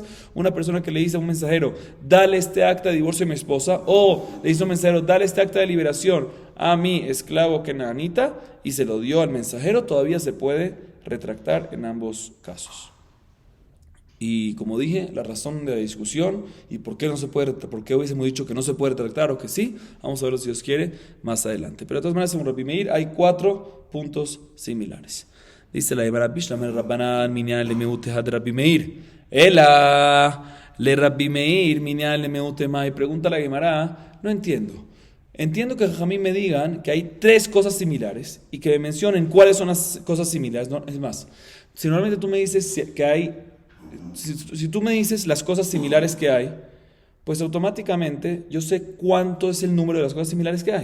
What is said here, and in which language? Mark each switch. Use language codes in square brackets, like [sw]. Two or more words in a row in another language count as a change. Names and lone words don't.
[es] Una persona que le dice a un mensajero, dale este acta de divorcio a mi esposa, o le dice a un mensajero, dale este acta de liberación a mi esclavo Kenaanita, y se lo dio al mensajero, todavía se puede retractar en ambos casos. Y como dije, la razón de la discusión y por qué no se puede, por qué hubiésemos dicho que no se puede retractar o que sí, vamos a verlo si Dios quiere más adelante. Pero de todas maneras, según Rabbi Meir, hay 4 puntos similares. Dice la Gemara, [arc] בשלמא רבנן מנינא למעוטי הא רבי מאיר. אלא ל רבי מאיר מנינא למעוטי מאי. [es] Pregunta la Gemara, no entiendo. Entiendo que Jamim me digan que hay 3 cosas similares y que me mencionen cuáles son las cosas similares. No, es más, si normalmente tú me dices que hay, si tú me dices las cosas similares que hay, pues automáticamente yo sé cuánto es el número de las cosas similares que hay.